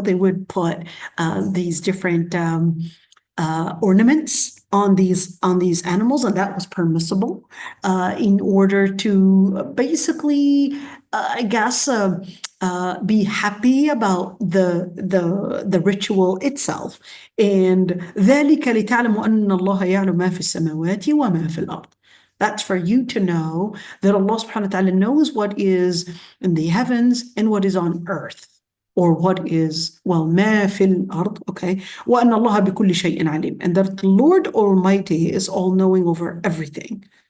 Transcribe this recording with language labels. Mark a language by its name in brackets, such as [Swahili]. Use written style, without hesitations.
[English] They would put these different ornaments on these animals, and that was permissible in order to basically, I guess, be happy about the ritual itself. [Arabic] And ذلك لتعلموا أن الله يعلم ما في السماوات وما في الأرض. [English] That's for you to know that Allah subhanahu wa ta'ala knows what is in the heavens and what is on earth. Or what is, [Arabic] ما في الأرض, [English] okay? [Arabic] وأن الله بكل شيء عليم. [English] And that the Lord Almighty is all-knowing over everything.